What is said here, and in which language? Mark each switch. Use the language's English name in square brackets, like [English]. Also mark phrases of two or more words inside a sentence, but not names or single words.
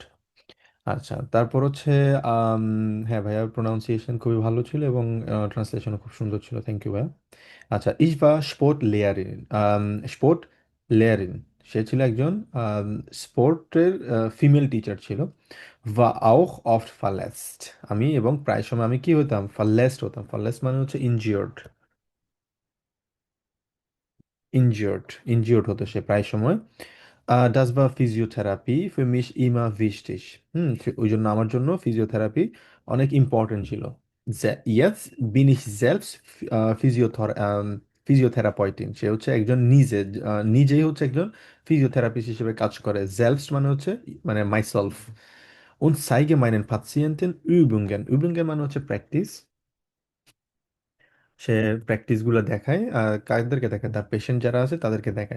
[Bangla] আচ্ছা, তারপর হচ্ছে আম, হ্যাঁ ভাইয়া, প্রোনাউন্সিয়েশন খুবই ভালো ছিল এবং ট্রান্সলেশনও খুব সুন্দর ছিল, [English] thank you [Bangla] ভাইয়া। আচ্ছা, [German] ich war Sportlehrerin। Sportlehrerin, [Bangla] সে ছিল একজন স্পোর্টের [English] female teacher [Bangla] ছিল। [German] war auch oft verletzt, [Bangla] আমি এবং প্রায় সময় আমি কি হতাম, verletzt হতাম। verletzt মানে হচ্ছে ইনজিওর্ড, ইনজিওর্ড হতো সে প্রায় সময়। [German] Das war Physiotherapie für mich immer wichtig। [Bangla] ওই জন্য আমার জন্য ফিজিওথেরাপি অনেক ইম্পর্টেন্ট ছিল। [German] Jetzt bin ich selbst Physiotherapeutin, [Bangla] সে হচ্ছে একজন নিজেই হচ্ছে একজন ফিজিওথেরাপিস্ট হিসেবে কাজ করে। Selbst মানে হচ্ছে মানে মাইসেলফ। [German] Und zeige meinen Patienten Übungen। [Bangla] Übungen মানে হচ্ছে প্র্যাকটিস। সে প্র্যাকটিস গুলো দেখায়, কাদেরকে দেখায়, তার পেশেন্ট যারা আছে তাদেরকে দেখায়।